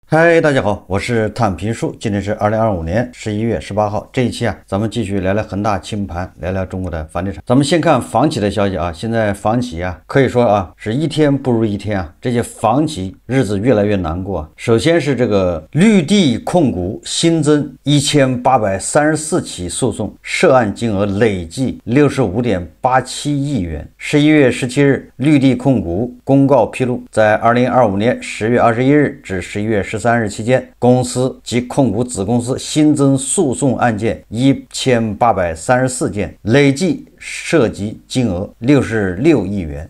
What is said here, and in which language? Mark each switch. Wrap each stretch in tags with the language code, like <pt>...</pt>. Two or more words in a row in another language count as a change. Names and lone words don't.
<zh>嗨，大家好，我是探评术。今天是2025年11月18号。这一期咱们繼續聊聊恆大清盤，聊聊中國的房地產。咱們先看房企的消息現在房企可以說是一天不如一天這些房企日子越來越難過首先是這個綠地控股新增1834起訴訟，涉案金額累計65.87億元。11月17日，綠地控股公告披露，在2025年10月21日至11月13日期間，公司及控股子公司新增訴訟案件1834件，累計涉及金額66億元。</zh>